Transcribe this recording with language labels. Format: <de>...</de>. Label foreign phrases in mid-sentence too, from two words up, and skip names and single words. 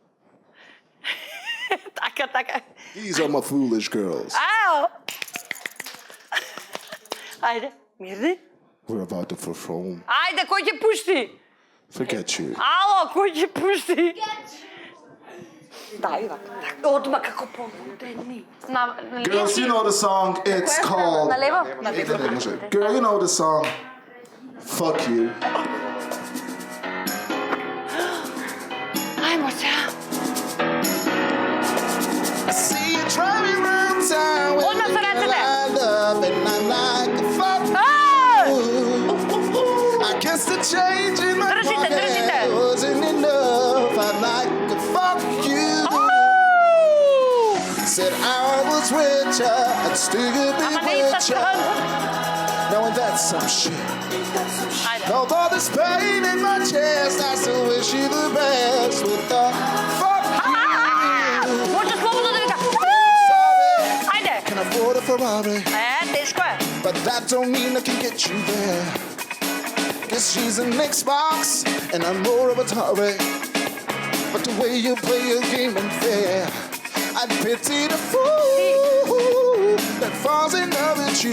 <mk>Така.</mk> <en>These are my foolish girls.</en> <mk>Ао. Ајде, мирни.</mk> <en>We're about to perform.</en> <mk>Ајде, кој ќе пушти?</mk> <en>Forget you.</en> <mk>Ало, кој ќе пушти? Да, Ива. Одма како полудени.</mk> <en>Girls, you know the song. It's called.</en> <mk>Налево?</mk> <en>Girl, you know the song. Fuck you.</en> <mk>Ајмо сега.</mk> <en>I see you driving around town with</en> <mk>Одма</mk> <en>the</en> <mk>се</mk> <en>girl</en> <mk>рацете.</mk> <en>I love, and I'm like, fuck</en> <mk>Ај!</mk> <en>you. I guess the change in my</en> <mk>Држите.</mk> <en>pocket wasn't enough. I'm like, fuck you. Said I was richer and still be</en> <mk>Ама не иста</mk> <en>richer.</en> <mk>страна.</mk> <en>Knowing that's some shit.</en> <mk>Ајде.</mk> <en>Although there's pain in my chest, I still wish you the best with the fuck you.</en> <mk>Може слободно да вика.</mk> <en>Sorry,</en> <mk>Ајде.</mk> <en>can afford a Ferrari,</en> <mk>Тешко е.</mk> <en>but that don't mean I can get you there. Guess she's an Xbox, and I'm more of a Atari. But the way you play your game ain't fair. I'd pity the fool that falls in love with you.</en>